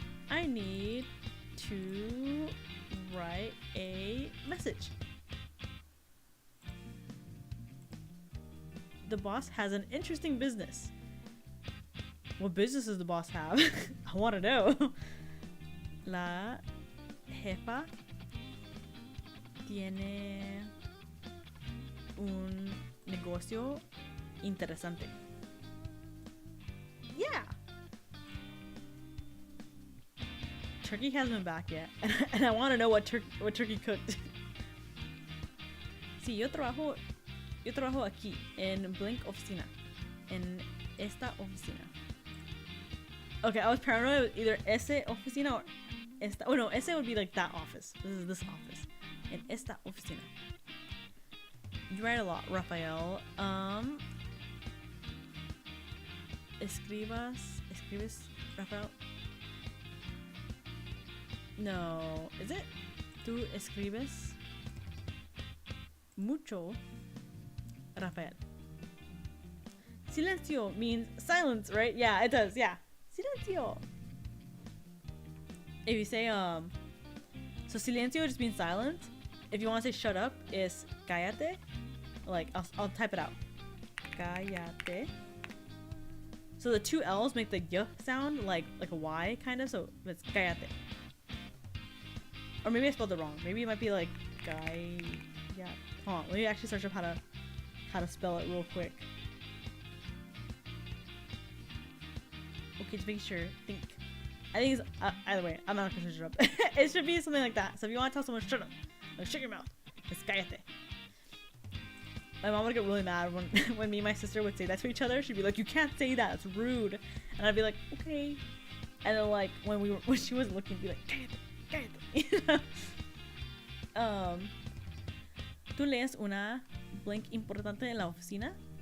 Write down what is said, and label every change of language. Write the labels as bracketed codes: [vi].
[en] I need to write a message. The boss has an interesting business. What business does the boss have? I want to know. [es] La jefa tiene un negocio interesante. [en] Yeah. Turkey hasn't been back yet, and I want to know what Turkey cooked. [es] Sí, yo trabajo aquí en Blink Oficina, en esta oficina. [en] Okay, I was paranoid with either ese oficina or esta. Oh no, ese would be like that office. This is this office. [es] En esta oficina. [en] You write a lot, Rafael. [es] Escribes, Rafael. [en] No, is it? [es] Tú escribes mucho, Rafael. [en] Silencio means silence, right? Yeah, it does. Yeah, silencio. If you say so silencio just means silence. If you want to say shut up, is cállate. Like I'll type it out. Cállate. So the two L's make the y sound like a Y kind of. So it's cállate. Or maybe I spelled it wrong. Maybe it might be like guy. Yeah. Hold on. Let me actually search up how to spell it real quick. Okay, just make sure. I think it's either way. I'm not gonna search it up. It should be something like that. So if you want to tell someone shut up, like shut your mouth, it's cállate. My mom would get really mad when me and my sister would say that to each other. She'd be like, "You can't say that. It's rude." And I'd be like, "Okay." And then like when she wasn't looking, be like, "Cállate. Cállate." [es] Tú lees una blank importante en la oficina.